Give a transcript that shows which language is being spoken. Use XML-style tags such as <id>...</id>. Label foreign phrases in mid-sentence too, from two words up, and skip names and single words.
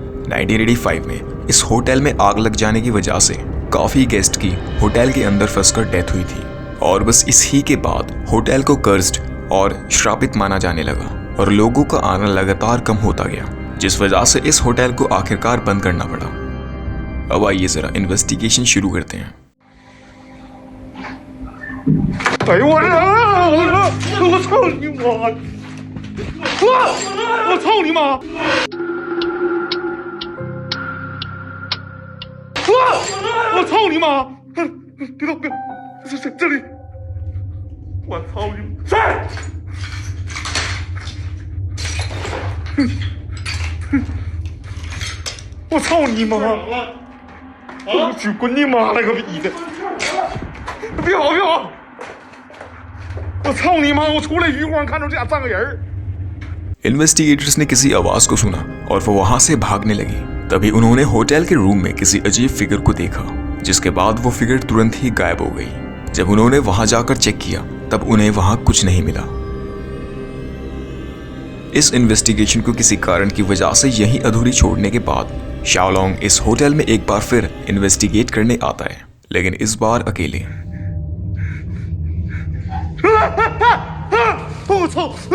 <hi>1985 में इस होटल में आग लग जाने की वजह से काफी गेस्ट की होटल के अंदर फंसकर डेथ हुई थी, और बस इसी के बाद होटल को कर्स्ड और श्रापित माना जाने लगा और लोगों का आना लगातार कम होता गया, जिस वजह से इस होटल को आखिरकार बंद करना पड़ा। अब आइए जरा इन्वेस्टिगेशन शुरू करते हैं।</hi> <zh>哎呦我我操你妈！我操你妈！我操你妈！别动别动，这里！我操你！谁？我操你妈！我去滚你妈了个逼的！别跑别跑！ 我操你妈！我出来余光看到这俩站个人。</zh> <hi>इन्वेस्टिगेटर्स ने किसी आवाज को सुना और वो वहां से भागने लगी। तभी उन्होंने होटल के रूम में किसी अजीब फिगर को देखा, जिसके बाद वो फिगर तुरंत ही गायब हो गई। जब उन्होंने वहां जाकर चेक किया तब उन्हें वहां कुछ नहीं मिला। इस इन्वेस्टिगेशन को किसी कारण की वजह से यहीं अधूरी छोड़ने के बाद शाओलोंग इस होटल में एक बार फिर इन्वेस्टिगेट करने आता है, लेकिन इस बार अकेले।</hi> <zh>我操！</zh>